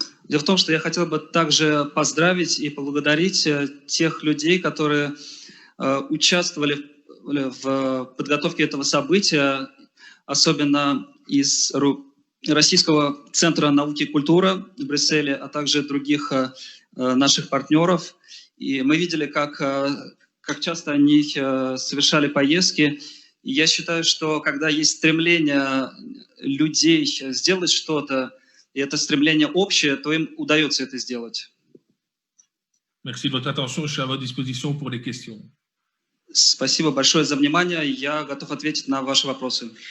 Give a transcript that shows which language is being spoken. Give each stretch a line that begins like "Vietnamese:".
Russian: Дело в том, что я хотел бы также поздравить и поблагодарить тех людей, которые участвовали в подготовке этого события, особенно из Российского центра науки и культуры в Брюсселе, а также других наших партнеров. И мы видели, как часто они совершали поездки. И я считаю, что когда есть стремление людей сделать что-то, и это стремление общее, то им удается это сделать.
French: Merci de votre attention. Je suis à votre disposition pour les questions.
Russian: Спасибо большое за внимание. Я готов ответить на ваши вопросы.